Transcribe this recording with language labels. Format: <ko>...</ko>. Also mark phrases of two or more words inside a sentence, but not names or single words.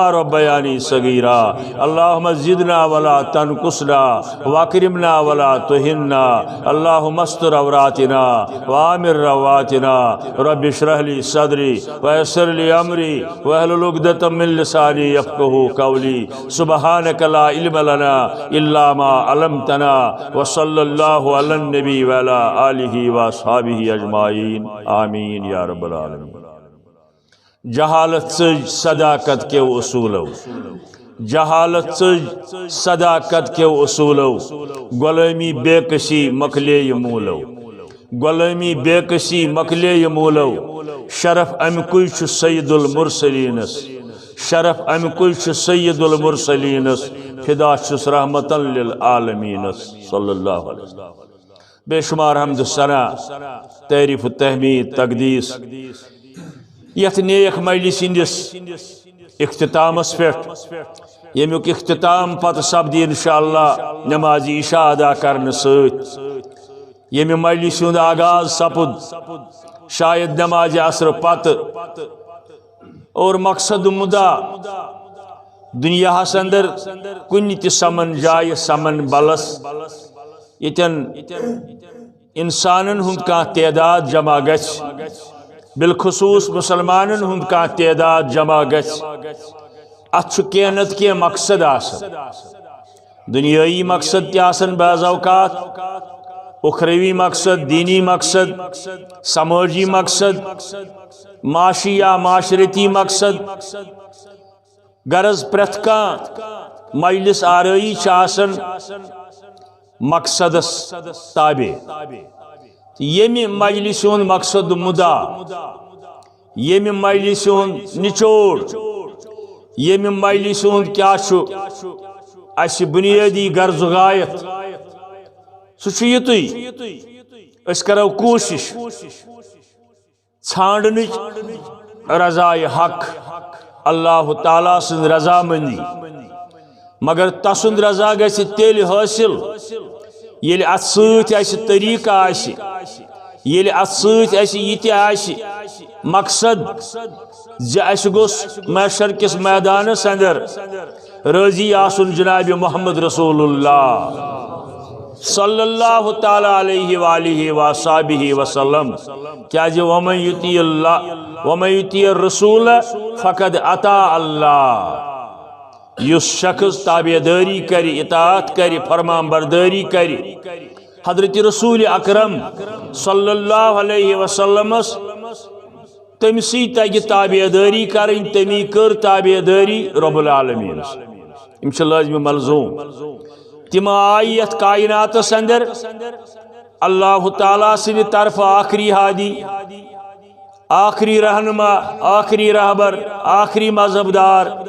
<ar>ربياني صغيرا اللهم زدنا ولا تنقصنا واكرمنا ولا تهنا اللهم استر عوراتنا وامن رواتنا رب اشرح لي صدري ويسر لي امري واحلل عقدة من لساني يفقهوا قولي سبحانك لا علم لنا الا ما علمتنا وصلى الله على النبي وعلى آله واصحابه اجمعين آمين يا رب العالمين</ar> <ks>جہالت صداقت کے اصولو جہالت صداقت کے اصولو غلامی بے کسی مکلے مولو غلامی بے کسی مکلے مولو شرف امکوی چھ سید المرسلینس شرف امکوی چھ سید المرسلینس فدا چھس رحمتا للعالمینس</ks> <ar>صلی اللہ علیہ وسلم</ar> <ks>بے شمار حمد ثنا تعریف تحمید تقدیس یت نیک مجلس ہندس اختتامس پہ یمیک اختتام پتہ سپدی انشاءاللہ نماز عشاء ادا کرنے ست یمی مجلس ہند آغاز سپد شاید نماز عصر پتہ اور مقصد مدعا دنیا اندر کن تہ سمن جائے سمن بلس یتن انسانن ہند کان تعداد جمع گژھ بالخصوص مسلمانن ہند کان تعداد جمع گژھ ات کینہ نتہ کی مقصد آسن دنیائی مقصد تہ آسن بعض اوقات اخروی مقصد دینی مقصد سماجی مقصد معاشی یا معاشرتی مقصد غرض پرت کان مجلس آرائی آسن مقصدس تابع یمی مجلس ہند مقصد مدا یمی مجلس ہند نچوڑ یمی مجلس ہند کیا اس بنیادی غرض غایت سہ یتُے اس کرو کوشش ژھانڈنچ رضائے حق اللہ تعالیٰ سن رضامندی مگر تسند رضا گژھِ تیل حاصل ییٚلہِ اتھ سۭتۍ آسہِ طریقہ آسہِ ییٚلہِ اتھ سۭتۍ آسہِ یہِ تہِ آسہِ مقصد زِ اَسہِ گوٚژھ محشر کِس میدانس اندر رٲضی آسُن جناب محمد رسول اللہ</ks> <ar>صلی اللہ تعالی علیہ وآلہ وصحبہ وسلم کیازِ ومن یطیع اللہ ومن یطیع الرسول فقد اطاع اللہ</ar> <ks>یس شخص تابعداری کری اطاعت کری فرمان برداری کری حضرت رسول اکرم</ks> <ar>صلی اللہ علیہ وسلم</ar> <ks>تمسی تگہ تابعداری کریں تمی کر تابعداری</ks> <ar>رب العالمین</ar> <ks>امچ لازم ملزوم تم آئی یت کائنات اندر اللہ تعالیٰ سن طرف آخری ہادی آخری رہنما آخری رہبر آخری مذہب دار</ks>